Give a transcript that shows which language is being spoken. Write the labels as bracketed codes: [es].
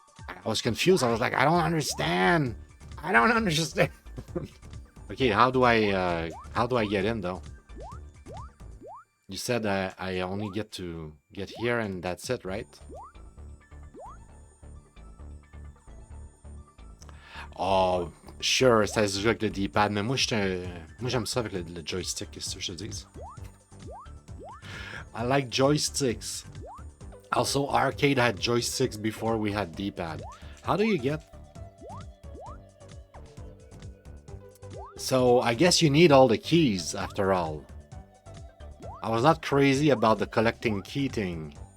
[en] I was confused. I was like, I don't understand. I don't understand. Okay, how do I get in though? You said I only get to get here and that's it, right? Oh, sure, [fr] ça se joue avec le D-pad, mais moi j'aime ça avec le joystick, qu'est-ce que je te dis? [en] I like joysticks. Also, arcade had joysticks before we had D-pad. How do you get? So, I guess you need all the keys, after all. I was not crazy about the collecting key thing.